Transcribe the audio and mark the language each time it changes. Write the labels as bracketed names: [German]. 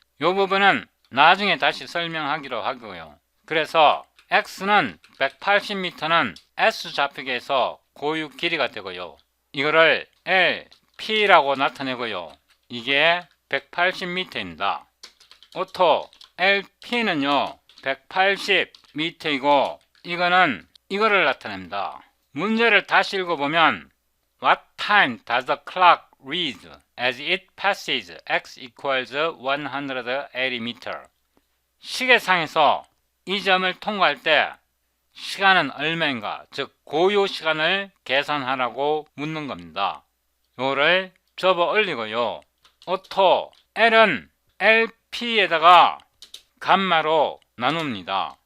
[Korean] 요 부분은 나중에 다시 설명하기로 하고요. 그래서 X는 180m는 S 좌표계에서 고유 길이가 되고요. 이거를 LP라고 나타내고요. 이게 180m입니다. 오토 LP는요 180m이고 이거는 이거를 나타냅니다. 문제를 다시 읽어보면 [English] What time does the clock read as it passes x equals 180m? [Korean] 시계상에서 이 점을 통과할 때 시간은 얼마인가, 즉 고유 시간을 계산하라고 묻는 겁니다. 요를 접어 올리고요. 오토 L은 LP에다가 감마로 나눕니다.